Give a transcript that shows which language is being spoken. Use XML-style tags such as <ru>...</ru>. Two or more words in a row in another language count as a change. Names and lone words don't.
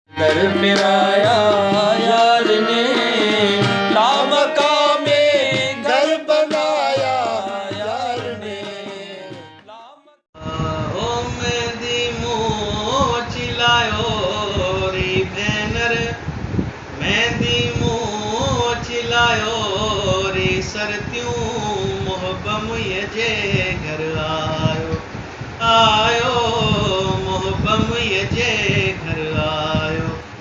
<ur>در پرایا یار نے، لا مقام گھر بنایا یار نے۔</ur> <sd>او مهندي منهن چلايو ري ڀينر، مهندي منهن چلايو ري سرتيون، محب منهنجي جي گهر آيو، آيو محب منهنجي جي گهر آيو۔</sd>